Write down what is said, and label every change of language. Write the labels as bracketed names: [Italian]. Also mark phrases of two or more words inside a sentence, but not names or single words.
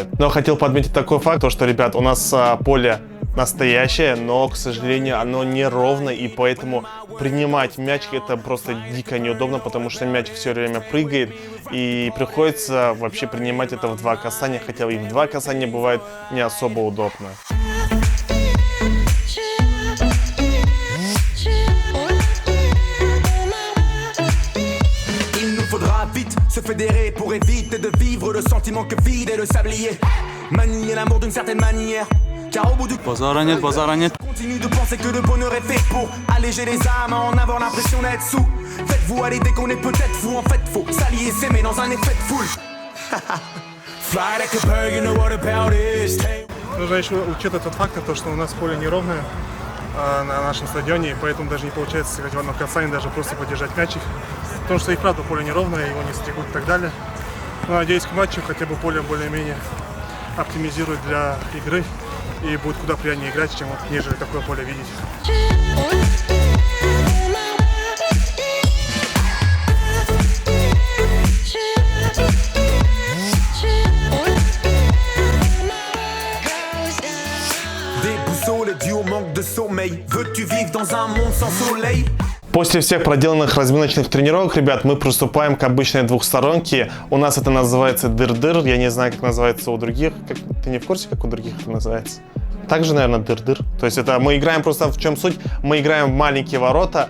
[Russian] Но хотел подметить такой факт, что, ребят, у нас поле настоящее, но, к сожалению, оно неровно, и поэтому принимать мяч это просто дико неудобно, потому что мяч все время прыгает, и приходится вообще принимать это в два касания, хотя и в два касания бывает не особо удобно. [French] Se fédérer pour éviter de vivre le sentiment que vide est le sablier. Manier l'amour d'une certaine manière. Car au bout du [Russian] Базара нет. [French] Continue de penser que le bonheur est fait pour alléger les âmes, en avoir l'impression d'être sous. Faites-vous à l'idée qu'on est peut-être fou. En fait, faut s'allier, s'aimer dans un effet de foule. [English] Fly like a bird, you know what about this. [Russian] Нужно еще учитывать тот факт, что у нас поле неровное на нашем стадионе, и поэтому даже не получается сыграть в одном касании, даже просто подержать мячик. Потому что и правда поле неровное, его не стригут и так далее. Но надеюсь, к матчу хотя бы поле более-менее оптимизируют для игры. и будет куда приятнее играть, чем вот, нежели такое поле видеть. [French] Déboussolé dû au manque de sommeil. Veux-tu vivre dans un monde sans soleil? [Russian] После всех проделанных разминочных тренировок, ребят, мы приступаем к обычной двухсторонке. У нас это называется дыр-дыр. Я не знаю, как называется у других. Ты не в курсе, как у других это называется? Также, наверное, дыр-дыр. То есть это мы играем просто в чем суть? Мы играем в маленькие ворота.